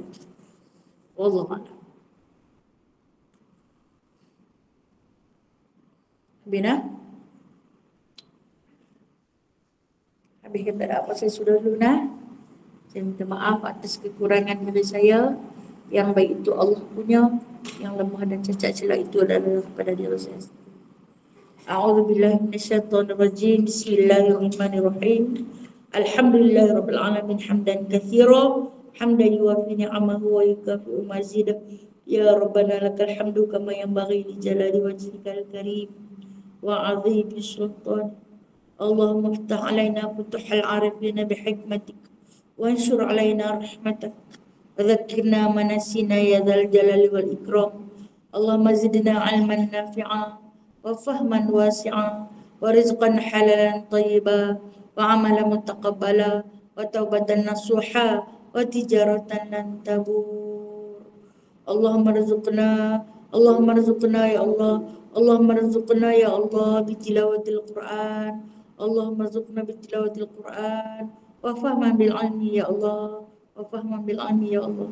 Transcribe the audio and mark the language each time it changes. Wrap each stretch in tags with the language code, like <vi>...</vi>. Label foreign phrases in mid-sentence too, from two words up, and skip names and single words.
<id>Wallahualam. Bina? Habis kata ada apa saya sudah lunas. Saya minta maaf atas kekurangan dari saya. Yang baik itu Allah punya, yang lemah dan cacat celak itu adalah pada diri saya.</id> <ar>أعوذ بالله من الشيطان الرجيم. بسم الله الرحمن الرحيم. الحمد لله رب العالمين حمدا كثيرا حمدا يوافي نعمه ويكافئ مزيده. يا ربنا لك الحمد كما ينبغي لجلال وجهك الكريم وعظيم سلطان. اللهم افتح علينا فتوح العارفين بحكمتك وانشر علينا رحمتك وذكرنا ما نسينا يا ذا الجلال والإكرام. اللهم زدنا علما نافعا وفهما واسعا ورزقا حلالا طيبا وعملا متقبلا وتوبة نصوحا وتجارة لن تبور. اللهم ارزقنا يا الله، اللهم ارزقنا يا الله بتلاوة القرآن، اللهم ارزقنا بتلاوة القرآن وفهما بالعلم يا الله، وفهما بالعلم يا الله.</ar>